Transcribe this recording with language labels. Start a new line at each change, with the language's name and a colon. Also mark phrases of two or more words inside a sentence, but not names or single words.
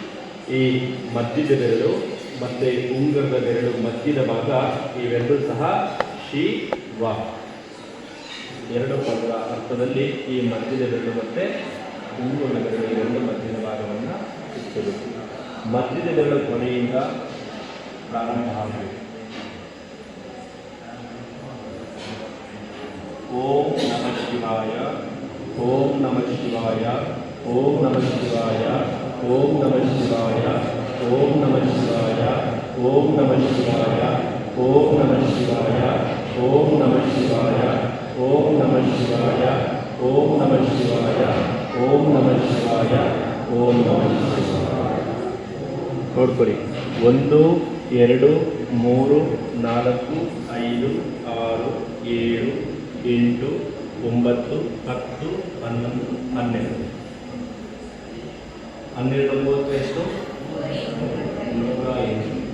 Kannada: ಈ ಮಧ್ಯದ ಬೆರಳು ಮತ್ತು ಉಂಗುರದ ಬೆರಳು ಮಧ್ಯದ ಭಾಗ ಇವೆರಡೂ ಸಹ ಶಿವ. ಎರಡು ಪದದ ಅರ್ಥದಲ್ಲಿ ಈ ಮಧ್ಯದ ಬೆರಳು ಮತ್ತು ಉಂಗುರದ ಬೆರಳು ಇವೆರಡು ಮಧ್ಯದ ಭಾಗವನ್ನು ಇಟ್ಟಿರುವುದು. ಮಧ್ಯದ ಬೆರಳು ಕೊನೆಯಿಂದ ಪ್ರಾರಂಭ ಆಗಬೇಕು.
Sanskrit: ಓಂ ನಮಃ ಶಿವಾಯ, ಓಂ ನಮಃ ಶಿವಾಯ, ಓಂ ನಮಃ ಶಿವಾಯ, ಓಂ ನಮಃ ಶಿವಾಯ, ಓಂ ನಮಃ ಶಿವಾಯ, ಓಂ ನಮಃ ಶಿವಾಯ, ಓಂ ನಮಃ ಶಿವಾಯ, ಓಂ ನಮಃ ಶಿವಾಯ, ಓಂ ನಮಃ ಶಿವಾಯ, ಓಂ ನಮಃ ಶಿವಾಯ, ಓಂ ನಮಃ ಶಿವಾಯ, ಓಂ ನಮಃ ಶಿವಾಯ.
Kannada: ನೋಡ್ಕೊಡಿ. 1 2 3 4 5 6 7 8 9 10 11 12. 12 9 ಎಷ್ಟು? 108.